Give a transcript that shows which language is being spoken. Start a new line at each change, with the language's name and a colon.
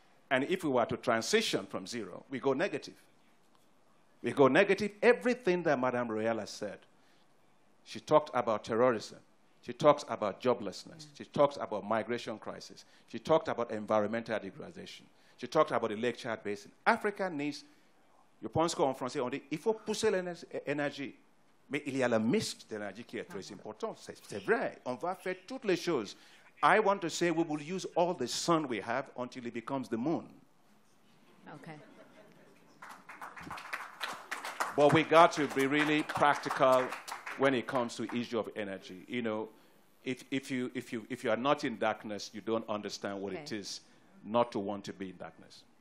English: And if we were to transition from zero, we go negative. We go negative. Everything that Madame Royal has said, she talked about terrorism. She talks about joblessness. She talks about migration crisis. She talked about environmental degradation. She talked about the Lake Chad Basin. Africa needs,
French: je pense qu'en français on dit, il faut pousser l'énergie. Mais il y a le mix d'énergie qui est très important. C'est vrai. On va faire toutes les choses.
English: I want to say we will use all the sun we have until it becomes the moon. Okay. But we got to be really practical when it comes to issue of energy. If you are not in darkness, you don't understand what it is not to want to be in darkness.